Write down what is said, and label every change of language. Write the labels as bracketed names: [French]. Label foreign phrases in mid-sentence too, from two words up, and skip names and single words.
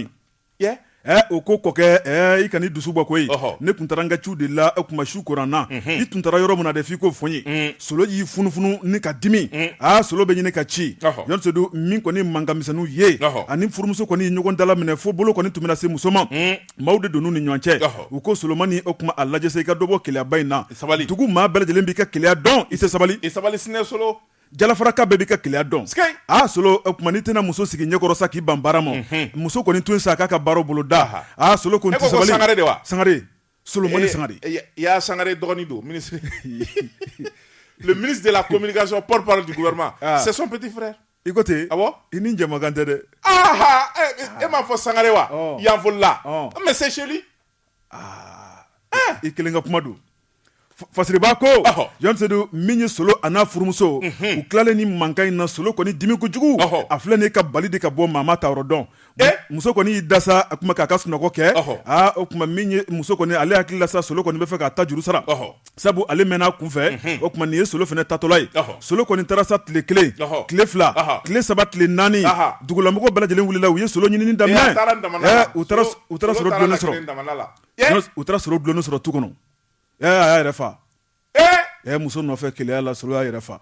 [Bambara] min o ko kɔkɛ i ka ni dusu bɔ koyi ne tun taara n ka ciw de la e kuma su koran na i tun taara yɔrɔ min na de f'i ko fɔ n ye Solo y'i funufunu ni ka dimi Solo bɛ ɲini ka ci Jɔn Sedu min kɔni mankanmisɛnninw ye ani furumuso kɔni ye ɲɔgɔn dala minɛ fo bolo kɔni tun bɛna se muso ma maaw de donn'u ni ɲɔgɔn cɛ u ko Solomani o kuma a lajɛ sa i ka dɔ bɔ keleyaba in na dugu maa bɛɛ lajɛlen b'i ka keleya dɔn i tɛ sabali sinɛ Solo Jalafaraka bɛɛ b'i ka keleya dɔn Solo o kuma n'i tɛna muso sigi ɲɛkɔrɔ sa k'i ban baara ma muso kɔni tun sa k'a ka baaraw bolo da Solo kɔni tɛ sabali Sangare de wa Sangare Solomani Sangare i y'a Sangare dɔgɔnin don [French] ministre le ministre de la communication porte-parole du gouvernement c'est son petit frère [Bambara] i ko ten i ni jamakan tɛ dɛ e m'a fɔ Sangare wa yanfolila [French] mais c'est chez lui [Bambara] i kelen ka kuma don fasiriba ko Jɔn Sedu min ye Solo a n'a furumuso u tilalen ni mankan in na Solo kɔni dimi kojugu a filɛ nin ka bali de ka bɔ maa ma ta yɔrɔ dɔn muso kɔni y'i da sa a kuma k'a ka sunɔgɔ kɛ o kuma min ye muso kɔni ale hakili la sa Solo kɔni bɛ fɛ k'a ta juru sara sabu ale mɛnna kunfɛ o kuma nin ye Solo fɛnɛ tatɔla ye Solo kɔni taara sa tile 1 tile 2 tile 3 tile 4 dugulamɔgɔw bɛɛ lajɛlen wulila u ye Solo ɲinini daminɛ u taara Solo dulonni sɔrɔ u taara Solo dulonni sɔrɔ tu kɔnɔ a y'a yɛrɛ fa muso nɔfɛ keleya la Solo y'a yɛrɛ fa